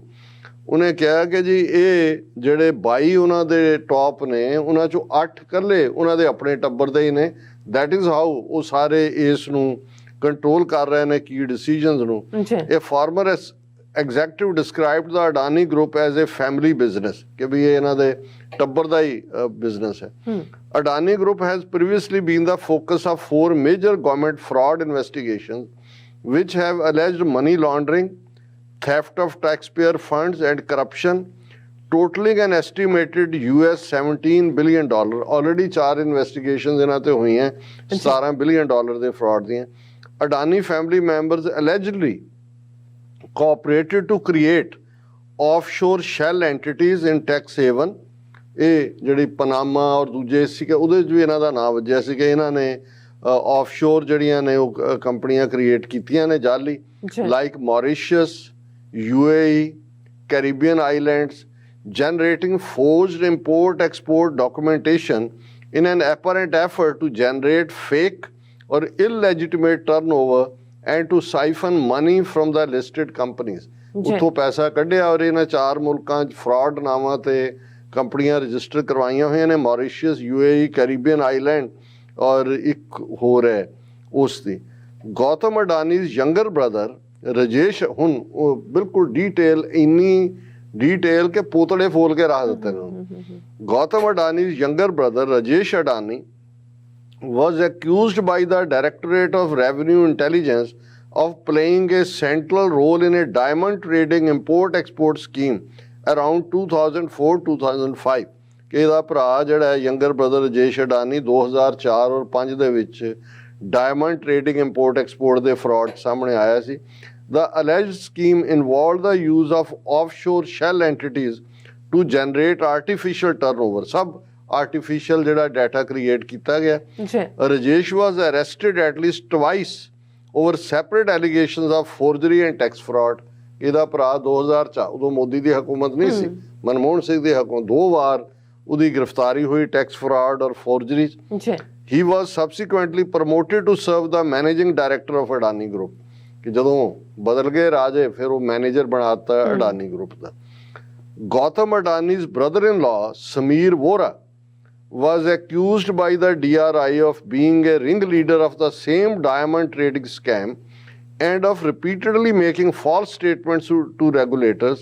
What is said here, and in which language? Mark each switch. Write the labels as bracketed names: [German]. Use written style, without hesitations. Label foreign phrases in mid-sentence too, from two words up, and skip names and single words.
[Punjabi] ਉਹਨੇ ਕਿਹਾ ਕਿ ਜੀ ਇਹ ਜਿਹੜੇ 22 ਉਹਨਾਂ ਦੇ ਟੌਪ ਨੇ ਉਹਨਾਂ ਚੋਂ 8 ਇਕੱਲੇ ਉਹਨਾਂ ਦੇ ਆਪਣੇ ਟੱਬਰ ਦੇ ਹੀ ਨੇ। [English] that is how [Punjabi] ਉਹ ਸਾਰੇ ਇਸ ਨੂੰ ਕੰਟਰੋਲ ਕਰ ਰਹੇ ਨੇ ਕੀ ਡਿਸੀਜਨਸ ਨੂੰ। [English] ਇਹ ਫਾਰਮਰ executive described the Adani group as a family business, [Punjabi] ਕਿ ਭੀ ਯੇ ਇਨ੍ਹਾਂ ਦੇ ਟੱਬਰ ਦਾ ਹੀ business है। [English] Adani group has previously been the focus of 4 major government fraud investigations, which have alleged money laundering, theft of taxpayer funds and corruption, totaling an estimated US $17 billion. Already 4 investigations [Punjabi] ਇਨ੍ਹਾਂ ਤੇ ਹੋਈ ਹੈਂ, $17 billion ਦੇ fraud ਦੀਆਂ। [English] Adani family members allegedly cooperated to create offshore shell entities in tax haven। [Punjabi] ਇਹ ਜਿਹੜੀ ਪਨਾਮਾ ਔਰ ਦੂਜੇ ਸੀਗੇ ਉਹਦੇ 'ਚ ਵੀ ਇਹਨਾਂ ਦਾ ਨਾਮ ਵੱਜਿਆ ਸੀ ਕਿ ਇਹਨਾਂ ਨੇ ਆਫਸ਼ੋਰ ਜਿਹੜੀਆਂ ਨੇ ਉਹ ਕੰਪਨੀਆਂ ਕ੍ਰੀਏਟ ਕੀਤੀਆਂ ਨੇ ਜਾਲੀ, ਲਾਈਕ ਮੌਰੀਸ਼ੀਅਸ, UAE, [English] Caribbean islands, generating forged import-export documentation in an apparent effort to generate fake or illegitimate turnover and to siphon money from the listed companies। [Punjabi] ਉੱਥੋਂ ਪੈਸਾ ਕੱਢਿਆ ਔਰ ਇਹਨਾਂ 4 ਮੁਲਕਾਂ 'ਚ ਫਰਾਡ ਨਾਵਾਂ ਤੇ ਕੰਪਨੀਆਂ ਰਜਿਸਟਰ ਕਰਵਾਈਆਂ ਹੋਈਆਂ ਨੇ, ਮੌਰੀਸ਼ੀਅਸ, UAE, [English] Caribbean island [Punjabi] ਔਰ ਇੱਕ ਹੋਰ ਹੈ ਉਸ ਦੀ। [English] Gautam Adani's younger brother Rajesh, [Punjabi] ਹੁਣ ਉਹ ਬਿਲਕੁਲ ਡੀਟੇਲ ਇੰਨੀ ਡੀਟੇਲ ਕਿ ਪੋਤੜੇ ਫੋਲ ਕੇ ਰੱਖ ਦਿੱਤੇ ਨੇ। [English] Gautam Adani's younger brother Rajesh Adani was accused by the Directorate of Revenue Intelligence of playing a central role in a diamond trading import-export scheme around 2004-2005। [Punjabi] ਕਿ ਇਹਦਾ ਭਰਾ ਜਿਹੜਾ [English] younger brother [Punjabi] ਰਾਜੇਸ਼ ਅਡਾਨੀ 2004 ਔਰ 5 ਦੇ ਵਿੱਚ [English] diamond trading import export [Punjabi] ਦੇ ਫਰਾਡ ਸਾਹਮਣੇ ਆਇਆ ਸੀ। [English] The alleged scheme involved the use of offshore shell entities to generate artificial turnover। [Punjabi] ਸਭ artificial ਜਿਹੜਾ ਡਾਟਾ ਕ੍ਰੀਏਟ ਕੀਤਾ ਗਿਆ। [English] ਰਾਜੇਸ਼ was arrested at least twice over separate allegations of forgery and tax fraud। [Punjabi] ਇਹਦਾ ਭਰਾ 2004 ਉਦੋਂ ਮੋਦੀ ਦੀ ਹਕੂਮਤ ਨਹੀਂ ਸੀ, ਮਨਮੋਹਨ ਸਿੰਘ ਦੀ ਹਕੂਮਤ, 2 ਵਾਰ ਉਹਦੀ ਗ੍ਰਿਫਤਾਰੀ ਹੋਈ [English] tax fraud [Punjabi] ਔਰ ਫੋਰਜਰੀ। [English] He was subsequently promoted to serve the managing director of Adani Group। [Punjabi] ਕਿ ਜਦੋਂ ਬਦਲ ਗਏ ਰਾਜੇ ਫਿਰ ਉਹ ਮੈਨੇਜਰ ਬਣਾਤਾ ਅਡਾਨੀ ਗਰੁੱਪ ਦਾ। [English] ਗੌਤਮ ਅਡਾਨੀ's brother-in-law Sameer Vora was accused by the DRI of being a ringleader of the same diamond trading scam and of repeatedly making false statements to regulators।